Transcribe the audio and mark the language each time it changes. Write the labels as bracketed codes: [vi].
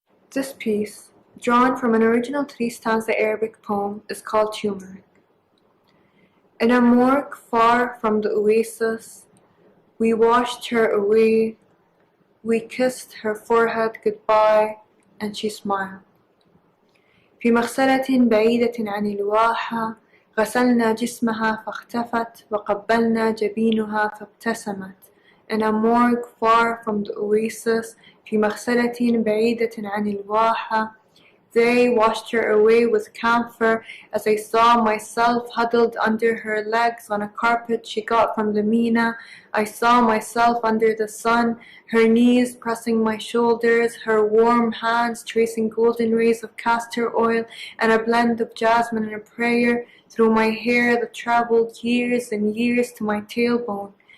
[en] This piece, drawn from an original three-stanza Arabic poem, is called Turmeric. In a morgue far from the oasis, we washed her away, we kissed her forehead goodbye, and she smiled. [ar] في مغسلة بعيدة عن الواحة غسلنا جسمها فاختفت وقبلنا جبينها فابتسمت. [en] In a morgue far from the oasis, [ar] في مغسلة بعيدة عن الواحة, [en] they washed her away with camphor as I saw myself huddled under her legs on a carpet she got from the Mina. I saw myself under the sun, her knees pressing my shoulders, her warm hands tracing golden rays of castor oil and a blend of jasmine and a prayer through my hair that traveled years and years to my tailbone.